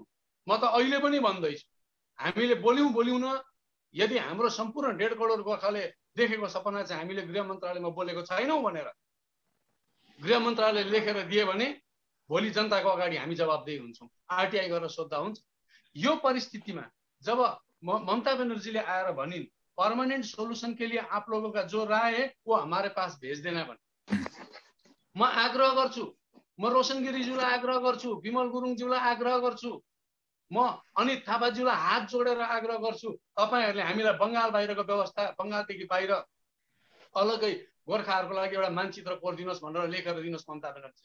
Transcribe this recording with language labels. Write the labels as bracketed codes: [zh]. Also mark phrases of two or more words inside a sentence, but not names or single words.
[ne] म त अहिले पनि भन्दैछु, हामीले बोल्यौँ न, यदि हाम्रो सम्पूर्ण 1.5 करोड गोर्खाले देखेको सपना चाहिँ हामीले गृह मन्त्रालयमा बोलेको छैनौँ भनेर गृह मन्त्रालयले लेखेर दिए भने भोलि जनताको अगाडि हामी जवाबदेही हुन्छौँ, आरटीआई गरेर सोद्धा हुन्छ। यो परिस्थितिमा जब ममता बनर्जीले आएर भनिन् [en] permanent solution [hi] के लिए आप लोगों का जो राय है वो हमारे पास भेज देना [ne] भने, म आग्रह गर्छु, म रोशन गिरीज्यूलाई आग्रह गर्छु, विमल गुरुङज्यूलाई आग्रह गर्छु, म अनित थापाज्यूलाई हात जोडेर आग्रह गर्छु, तपाईहरुले हामीलाई बंगाल बाहिरको व्यवस्था, बंगालदेखि बाहिर अलगै गोर्खाहरुको लागि एउटा मानचित्र कोर्दिनुहोस् भनेर लेखेर दिनुहोस् ममता बनर्जीले।